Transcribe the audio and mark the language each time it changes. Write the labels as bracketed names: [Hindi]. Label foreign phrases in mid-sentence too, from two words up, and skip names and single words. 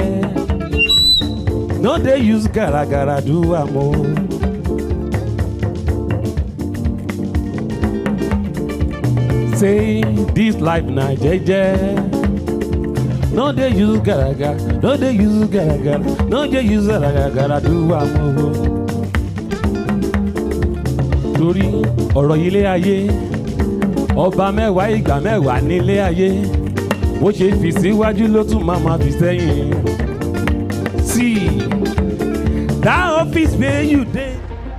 [Nigerian Pidgin] No dey use garagara do am o. Say, this life na jẹ́jẹ́. No dey use garagara, no dey use garagara, no dey use garagara do am o. [Yoruba] Torí ọ̀rọ̀ ilé ayé, ọba mẹ́wàá ìgbà mẹ́wàá nílé ayé. Bó ṣe fi síwájú ló tún máa fi sẹ́yìn. [Nigerian Pidgin] See, that office where you dey.